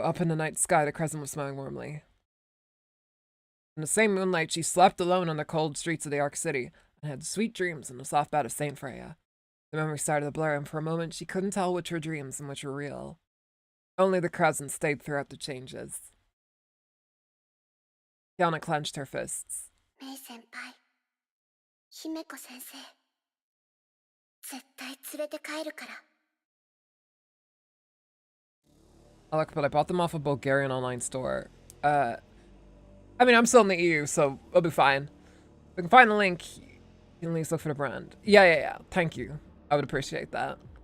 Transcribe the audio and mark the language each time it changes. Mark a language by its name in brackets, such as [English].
[English] Up in the night sky, the crescent was smiling warmly. In the same moonlight, she slept alone on the cold streets of the Ark City and had sweet dreams in the soft bed of Saint Freya. The memory started to blur, and for a moment she couldn't tell which were dreams and which were real. Only the crescent stayed throughout the changes. Kiana clenched her fists. [Japanese] Mei-senpai, Himeko-sensei, 絶対連れて帰るから。 [English] Look, but I bought them off a Bulgarian online store. I mean, I'm still in the EU, so it'll be fine. If I can find the link, you can at least look for the brand. Yeah. Thank you. I would appreciate that.